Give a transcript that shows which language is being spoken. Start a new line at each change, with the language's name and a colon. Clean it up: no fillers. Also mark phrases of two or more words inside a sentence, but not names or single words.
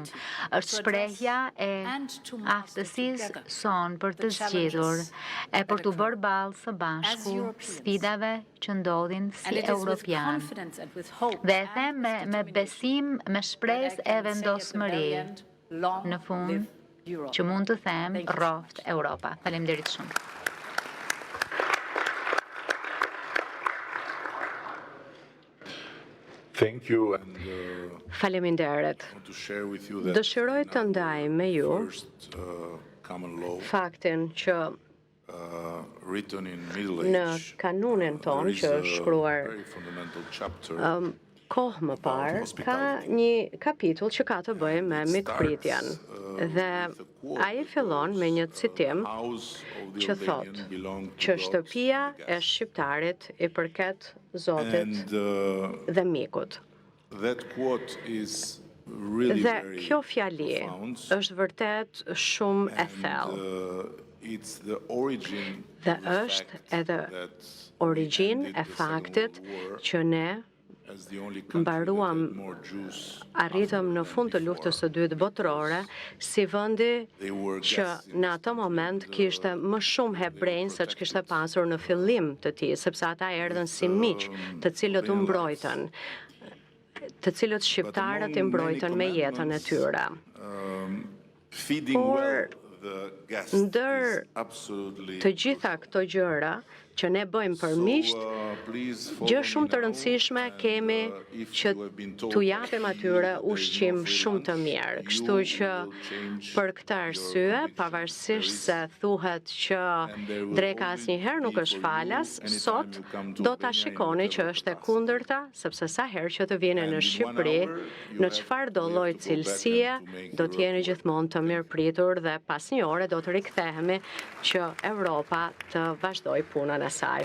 Albanian: Është shprehja e aftësisë sonë për të zgjidhur e për të bërë ballë së bashku sfidave që ndodhin si europian. Dhe e them me besim, me shpresë e vendosmëri. Në fund, që mund të them rroft Europa. Faleminderit shumë.
English: Thank you and
Albanian: Faleminderit.
English: to share with you that
Albanian: Dëshiroj të ndaj me ju
English: first common law
Albanian: faktin që
English: written in Middle
Albanian: në
English: Age.
Albanian: kanunin ton
English: There is
Albanian: që
English: a
Albanian: është shkruar
English: very fundamental chapter
Albanian: kohë më parë, ka një kapitull që ka të bëjë me mikpritjen. Dhe ai fillon me një citim që thot që shtëpia e shqiptarit i përket Zotit dhe mikut.
English: That quote is really
Albanian: Dhe
English: very
Albanian: kjo fjali
English: profound,
Albanian: është vërtet shumë e thellë.
English: it's the origin
Albanian: Dhe
English: of the
Albanian: është
English: fact
Albanian: edhe
English: that
Albanian: origjinë
English: ended
Albanian: e
English: the Second
Albanian: faktit
English: World War
Albanian: që ne
English: as the only country that
Albanian: mbaruam,
English: had more Jews
Albanian: arritëm në fund të luftës së dytë botërore, si vendi që në atë moment kishte më shumë hebrejnë se që kishte pasur në fillim të tij, sepse ata erdhën si miq, të cilët u mbrojtën, të cilët shqiptarët i mbrojtën me jetën e tyre.
English: feeding
Albanian: Por,
English: well the guest
Albanian: ndër
English: is absolutely
Albanian: Të gjitha këto gjëra që ne bëjmë për miqt, gjë shumë të rëndësishme kemi që t'u japim atyre ushqim shumë të mirë. Kështu që për këtë arsye, pavarësisht se thuhet që dreka asnjëherë nuk është falas, sot do ta shikoni që është e kundërta, sepse sa herë që të vini në Shqipëri, në çfarë do lloj cilësie, do të jeni gjithmonë të mirëpritur dhe pas një ore do të rikthehemi që Europa të vazhdoj punën e saj.